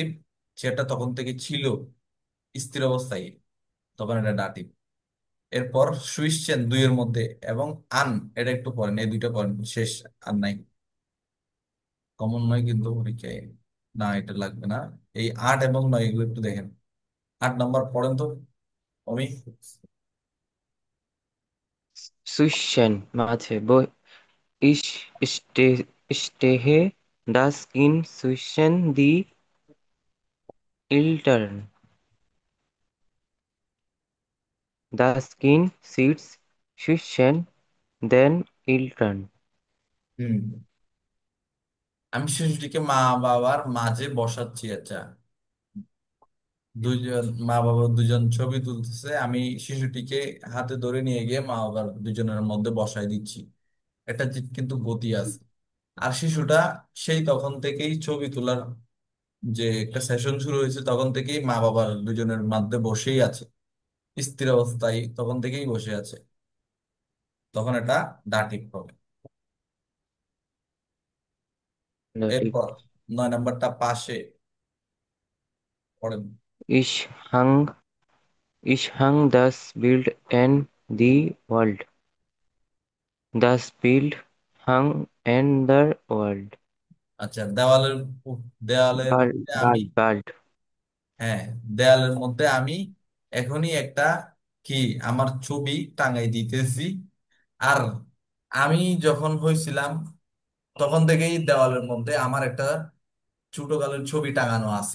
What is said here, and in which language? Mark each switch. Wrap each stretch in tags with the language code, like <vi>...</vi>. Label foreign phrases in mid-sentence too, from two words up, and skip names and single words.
<bn>চেয়ারটা তখন থেকে ছিল স্থির অবস্থায়, তখন এটা ডাটিভ। এরপর সুইসছেন দুইয়ের মধ্যে, এবং আন, এটা একটু পড়েন, এই দুইটা পড়েন শেষ। আর নাই, কমন নয় কিন্তু পরীক্ষায়। না, এটা লাগবে না। এই 8 এবং 9 এগুলো একটু দেখেন। 8 নম্বর পড়েন তো আমি।</bn> <de>Ich stehe das Kind zwischen die Eltern. Das Kind sitzt zwischen den Eltern.</de> <bn>হুম, আমি শিশুটিকে মা বাবার মাঝে বসাচ্ছি। আচ্ছা, দুইজন মা বাবা দুজন ছবি তুলতেছে, আমি শিশুটিকে হাতে ধরে নিয়ে গিয়ে মা বাবার দুজনের মধ্যে বসাই দিচ্ছি। এটা কিন্তু গতি আছে। আর শিশুটা সেই তখন থেকেই ছবি তোলার যে একটা সেশন শুরু হয়েছে তখন থেকেই মা বাবার দুজনের মধ্যে বসেই আছে, স্থির অবস্থায় তখন থেকেই বসে আছে। তখন এটা ডাটিভ হবে।</bn> <de>Dativ.</de> <bn>এরপর 9 নম্বরটা পাশে পড়েন।</bn> <de>Ich hang, ich hang das Bild</de> <en>in the wall.</en> <de>Das Bild</de> <en>hung in the wall.</en> <bn>আচ্ছা, দেওয়ালের দেওয়ালের মধ্যে আমি,</bn> <de>Bald.</de> <bn>হ্যাঁ, দেওয়ালের মধ্যে আমি এখনই একটা কি আমার ছবি টাঙাই দিতেছি। আর আমি যখন হয়েছিলাম তখন থেকেই দেওয়ালের মধ্যে আমার একটা ছোটকালের ছবি টাঙানো আছে।</bn>